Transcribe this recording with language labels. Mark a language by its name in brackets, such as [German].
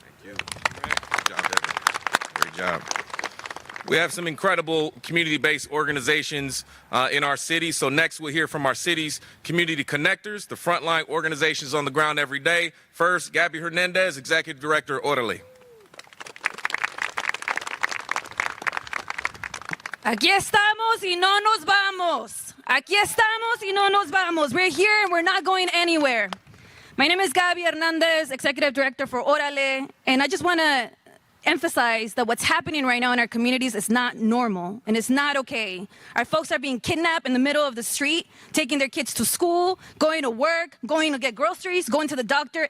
[English] Thank you. Good job, Debbie. Great job. We have some incredible community-based organizations in our city. So next we'll hear from our city's community connectors, the frontline organizations on the ground every day. First, Gabby Hernandez, Executive Director, Orderly. [Spanish] Aquí estamos y no nos vamos. Aquí estamos y no nos vamos. [English] We're here and we're not going anywhere. My name is Gabby Hernandez, Executive Director for Orale, and I just want to emphasize that what's happening right now in our communities is not normal and it's not okay. Our folks are being kidnapped in the middle of the street, taking their kids to school, going to work, going to get groceries, going to the doctor.